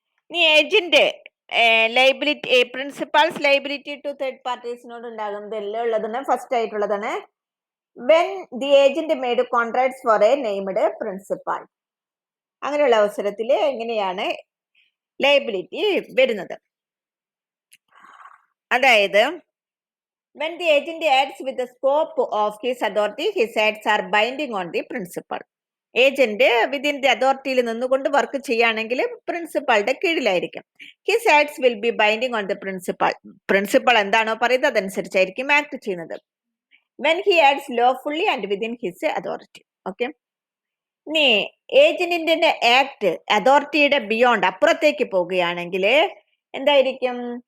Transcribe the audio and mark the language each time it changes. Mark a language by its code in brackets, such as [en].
[ml] ഇനി agent liability, principals liability to third പാർട്ടീസിനോട് ഉണ്ടാകുന്നത് എല്ലാം ഉള്ളതാണ്. ഫസ്റ്റ് ആയിട്ടുള്ളതാണ് [en] When the agent made contracts for a named principal. [ml] അങ്ങനെയുള്ള അവസരത്തിൽ എങ്ങനെയാണ് ലൈബിലിറ്റി വരുന്നത്? അതായത് [en] when the agent acts with the scope of his authority, his acts are binding on the principal. [ml] Agent within the അതോറിറ്റിയിൽ നിന്നുകൊണ്ട് work ചെയ്യുകയാണെങ്കിൽ പ്രിൻസിപ്പാളുടെ കീഴിലായിരിക്കും. [en] His acts will be binding on the principal. [ml] Principal എന്താണോ പറയുന്നത് അതനുസരിച്ചായിരിക്കും act ചെയ്യുന്നത്. [en] when he acts lawfully and within his authority. Okay. [ml] ഇനി ഏജന്റിന്റെ act അതോറിറ്റിയുടെ beyond അപ്പുറത്തേക്ക് പോകുകയാണെങ്കിൽ എന്തായിരിക്കും?